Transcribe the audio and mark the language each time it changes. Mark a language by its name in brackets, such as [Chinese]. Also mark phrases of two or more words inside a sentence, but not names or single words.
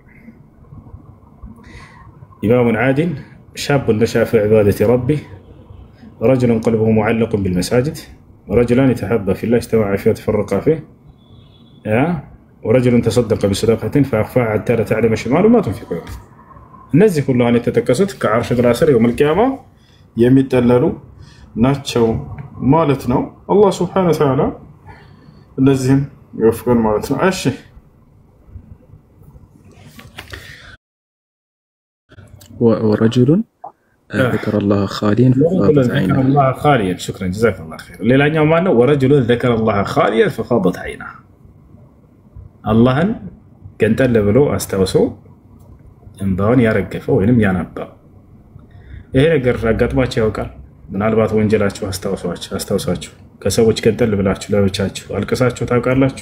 [Arabic] إمام عادل شاب نشأ في عبادة ربه رجل قلبه معلق بالمساجد ورجلان تحابا في الله اجتمعا فيه وتفرقا فيه ورجل تصدق بصدقة فأخفاها حتى لا تعلم شماله ما تنفق። [Amharic] እነዚህ ሁሉ አሁን የተጠቀሱት ከዓርሽ ጥላ ስር [Arabic] يوم القيامة [Amharic] የሚጠለሉ ናቸው ማለት ነው። አላህ [Arabic] سبحانه وتعالى [Amharic] እነዚህን ይወፍቀን ማለት ነው። እሺ [Arabic] ወረጁሉን ذكر الله خاليا ففاضت عينه الله خاليا شكرا جزاك الله خير [Amharic] ሌላኛው ማን ነው? [Arabic] ورجل ذكر الله خاليا ففاضت عينه [Amharic] አላህን ገንጠል ብሎ አስታውሶ እንባውን ያረገፈው ወይንም ያነባው። ይሄ ነገር አጋጥሟችሁ ያውቃል? ምናልባት ወንጀላችሁ አስታውሳችሁ ከሰዎች ገንጠል ብላችሁ ለብቻችሁ አልቅሳችሁ ታውቃላችሁ?